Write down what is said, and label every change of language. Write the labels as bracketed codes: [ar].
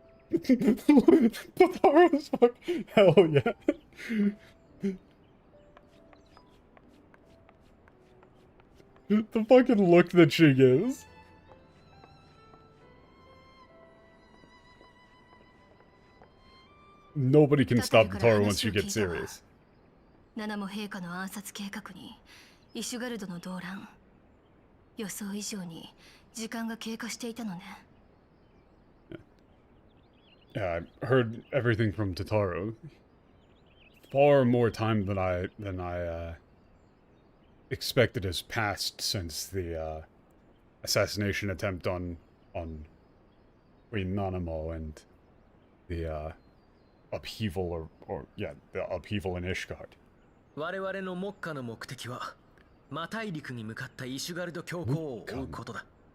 [en] Hell yeah. The fucking look that she gives. Nobody can stop Taro once she gets serious. [ja] 七も陛下の暗殺計画にイシュガルドの動乱。予想以上に時間が経過していたのね。 [en] Yeah, I heard everything from Totaro. Far more time than I expected has passed since the assassination attempt on Queen Nanamo and the upheaval the upheaval in Ishgard. [ja] 我々の目下の目的は魔大陸に向かったイシュガルド教皇を追うことだ。